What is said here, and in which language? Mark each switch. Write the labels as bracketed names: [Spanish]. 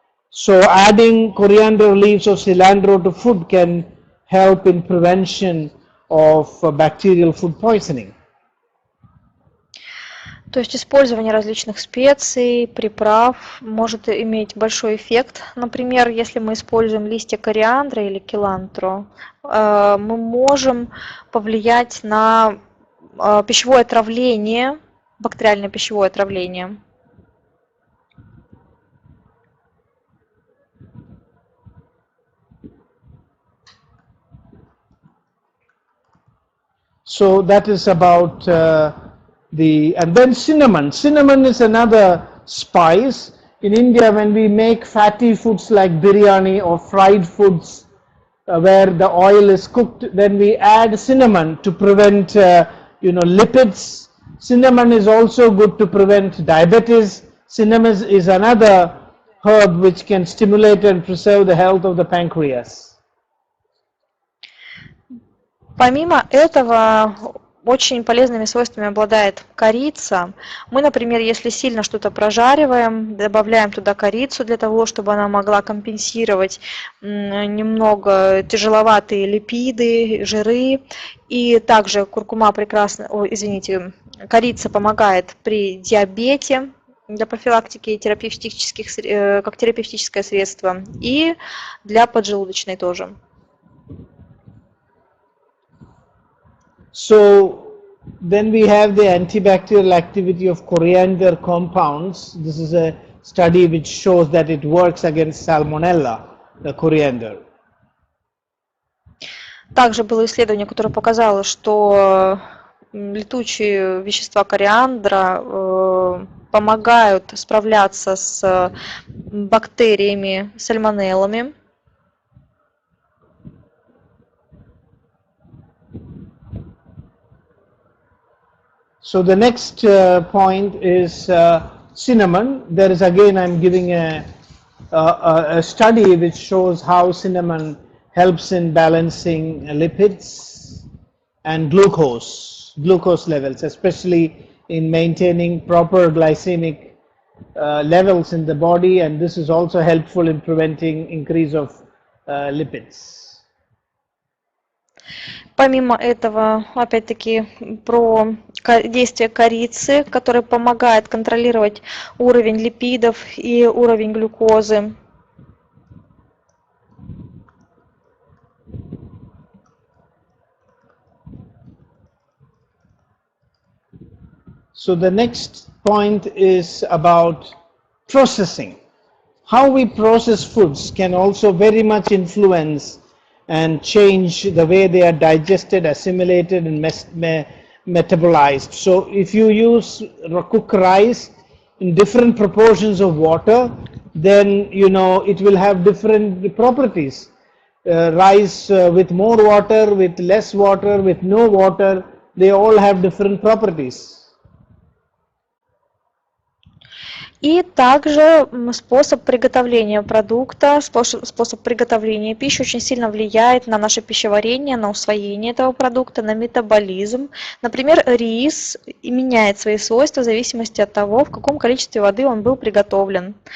[English] So adding coriander leaves or cilantro to food can help in prevention of bacterial food poisoning. [Russian] То есть использование различных специй, приправ может иметь большой эффект. Например, если мы используем листья кориандра или килантро, мы можем повлиять на пищевое отравление, бактериальное пищевое отравление. [English] So that is about and then cinnamon. Cinnamon is another spice. In India, when we make fatty foods like biryani or fried foods where the oil is cooked, then we add cinnamon to prevent, lipids. Cinnamon is also good to prevent diabetes. Cinnamon is another herb which can stimulate and preserve the health of the pancreas. [Russian] Помимо этого, очень полезными свойствами обладает корица. Мы, например, если сильно что-то прожариваем, добавляем туда корицу для того, чтобы она могла компенсировать немного тяжеловатые липиды, жиры. И также куркума корица помогает при диабете для профилактики как терапевтическое средство и для поджелудочной тоже. [English] So then we have the antibacterial activity of coriander compounds. This is a study which shows that it works against salmonella, the coriander. [Russian] Также было исследование, которое показало, что летучие вещества кориандра помогают справляться с бактериями, сальмонеллами. [English] So the next point is cinnamon. There is again I'm giving a study which shows how cinnamon helps in balancing lipids and glucose levels, especially in maintaining proper glycemic levels in the body, and this is also helpful in preventing increase of lipids. [Russian] Помимо этого, опять-таки, про действие корицы, которое помогает контролировать уровень липидов и уровень глюкозы. [English] So the next point is about processing. How we process foods can also very much influence and change the way they are digested, assimilated, and metabolized. So if you use cook rice in different proportions of water, then it will have different properties. Rice with more water, with less water, with no water, they all have different properties. [Russian] И также способ приготовления продукта, способ приготовления пищи очень сильно влияет на наше пищеварение, на усвоение этого продукта, на метаболизм. Например, рис меняет свои свойства в зависимости от того, в каком количестве воды он был приготовлен.